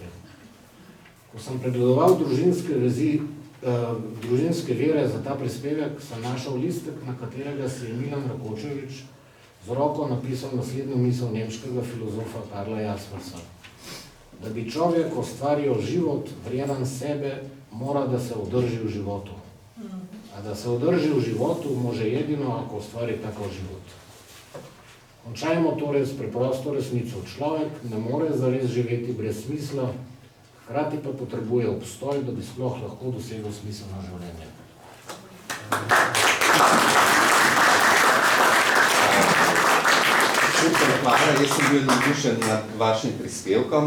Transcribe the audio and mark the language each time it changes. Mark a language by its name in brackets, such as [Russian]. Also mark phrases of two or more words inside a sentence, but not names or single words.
[Slovenian] Ko sem pregledoval družinske vere za ta prispevek, sem našel listek, na katerega si je Milan Rakočevič z roko napisal naslednjo misel nemškega filozofa Karla Jaspersa. [Serbian] Da bi človek ustvaril život, vreden sebe, mora da se održi v životu. A da se održi v životu, može jedino, ako ustvari takav život. [Slovenian] Končajmo torej s preprosto resnico. Človek ne more zares živeti brez smisla, hkrati pa potrebuje obstoj, da bi sploh lahko dosegel smiselno življenje. Super, hvala, jaz sem bil navdušen nad vašim prispevkom.